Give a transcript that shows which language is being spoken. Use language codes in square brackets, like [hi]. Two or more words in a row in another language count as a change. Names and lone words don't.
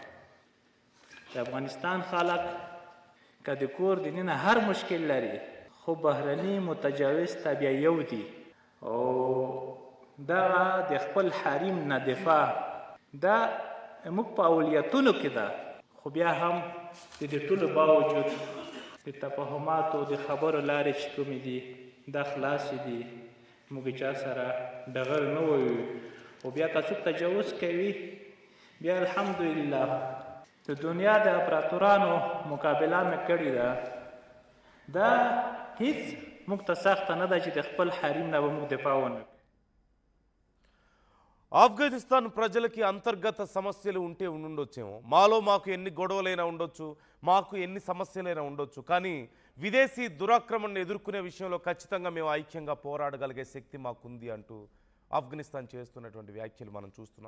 [ps] د افغانستان خلک که د کور دننه هر مشکل لري خو بهرني متجاوز ته بیا یو دي او دغه د خپل حریم نه دفاع دا موږ په اولویتونو کې ده، خو بیا هم د دې ټولو باوجود د تفاهماتو د خبرو لارې چې کومې دي دا خلاصې دي، موږ چا سره ډغر نه وایو. خو بیا که څوک تجاوز کوي بیا الحمدلله د دنیا د امپراتورانو مقابله مې کړې ده، دا هیڅ موږ ته سخته نه ده چې د خپل حریم نه به موږ دفاع ونه کړو. [te] ఆఫ్ఘనిస్తాన్ ప్రజలకి అంతర్గత సమస్యలు ఉంటే ఉండొచ్చేమో, మాకు ఎన్ని గొడవలైనా ఉండొచ్చు, మాకు ఎన్ని సమస్యలైనా ఉండొచ్చు, కానీ విదేశీ దురాక్రమణను ఎదుర్కొనే విషయంలో ఖచ్చితంగా మేము ఐక్యంగా పోరాడగలిగే శక్తి మాకుంది అంటూ ఆఫ్ఘనిస్తాన్ చేస్తున్నటువంటి వ్యాఖ్యలు మనం చూస్తున్నాం.